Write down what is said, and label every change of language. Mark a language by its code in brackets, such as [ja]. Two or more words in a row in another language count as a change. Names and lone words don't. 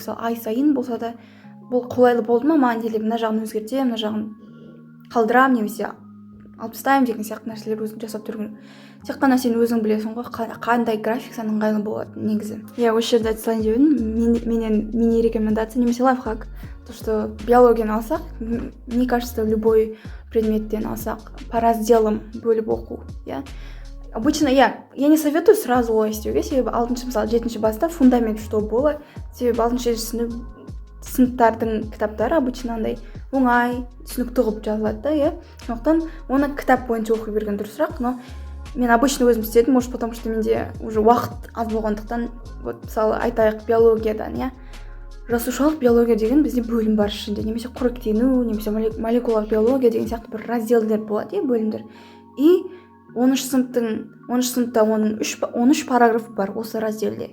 [kk] Сол ай сайын болса да бұл қолайлы болды ма, маған деле мына жағын өзгертемін, мына жағын қалдырамын немесе алып тастаймын деген сияқты нәрселер өзің жасап тұру керек. Тек қана сен өзің білесің ғой, қандай график саған ыңғайлы болады негізі. Осы жерде айта салайын деп едім, менен мини рекомендация немесе лайфхак. [ru] То, что [kk] биологияны алсақ, [ru] мне кажется, [kk] любой предметтен алсақ, [ru] по разделам [kk] бөліп оқу, [ru] Обычно я не советую сразу олай [kk] істеуге, себебі 6-7 баста фундамент [ru] что было, [kk] себебі 6-7 сыныптардың кітаптары обычно андай оңай, түсінікті қылып жазылады да, сондықтан оны кітап бойынша оқи берген дұрысырақ, но мен обычно өзім істедім, [ru] может потому что [kk] менде уже уақыт аз болғандықтан, вот мысалы айтайық биологиядан, жасушалық биология деген бізде бөлім бар ішінде, немесе қоректену, немесе молекулалық биология деген сияқты бір разделдер болады, бөлімдер. И 10 сыныпта оның 13 параграф бар осы разделде.